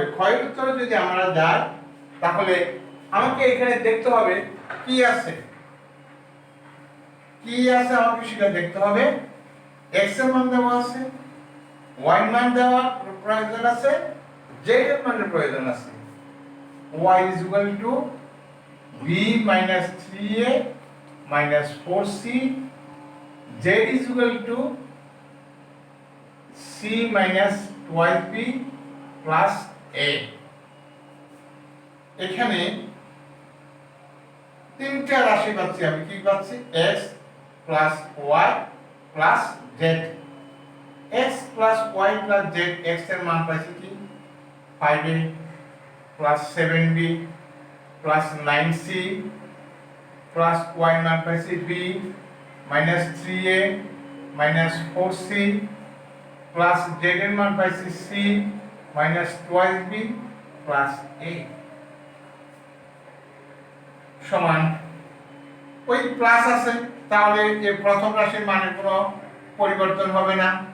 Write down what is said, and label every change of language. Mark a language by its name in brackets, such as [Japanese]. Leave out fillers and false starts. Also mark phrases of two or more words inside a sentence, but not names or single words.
[Bangla] ক্ষয়ের উত্তরে যদি আমরা যাই তাহলে আমাকে এখানে দেখতে হবে কি আছে, কি আছে আমাকে সেটা দেখতে হবে। x এর মান দেওয়া আছে, y এর মান দেওয়া প্রয়োজন আছে, z এর মানের প্রয়োজন আছে। [English] y is equal to b minus 3a minus 4c, z is equal to c minus 12b plus a। [Bangla] এখানে তিনটা রাশি পাচ্ছি আমি, কি পাচ্ছি [English] x plus y plus z। x plus y plus z, [Bangla] x এর মান পাইছি কি [English] 5a plus 7b plus 9c plus [Bangla] y এর মান পাইছি [English] b minus 3a minus 4c plus [Bangla] z এর মান পাইছি [English] c minus 12b plus a [Bangla] সমান ওই প্লাস আছে, তাহলে এই প্রথম রাশির মানের কোনো পরিবর্তন হবে না।